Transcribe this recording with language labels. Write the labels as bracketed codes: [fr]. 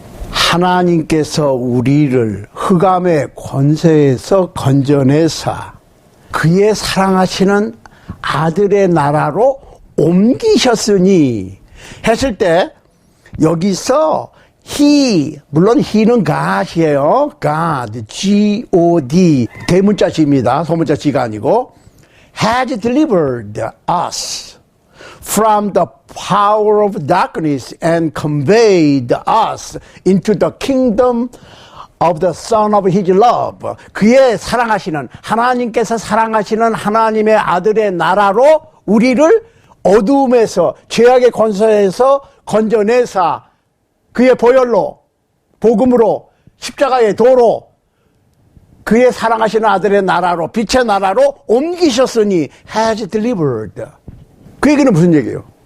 [ko] 하나님께서 우리를 흑암의 권세에서 건져내사 그의 사랑하시는 아들의 나라로 옮기셨으니 했을 때 여기서 he, 물론 he는 God이에요. God, G-O-D 대문자시입니다. 소문자 G가 아니고 [en] has delivered us from the power of darkness and conveyed us into the kingdom of the Son of His love. [ko] 그의 사랑하시는, 하나님께서 사랑하시는 하나님의 아들의 나라로 우리를 어두움에서, 죄악의 권세에서 건져내사 그의 보혈로, 복음으로, 십자가의 도로 그의 사랑하시는 아들의 나라로, 빛의 나라로 옮기셨으니 [en] has delivered. [ko] 그 얘기는 무슨 얘기예요?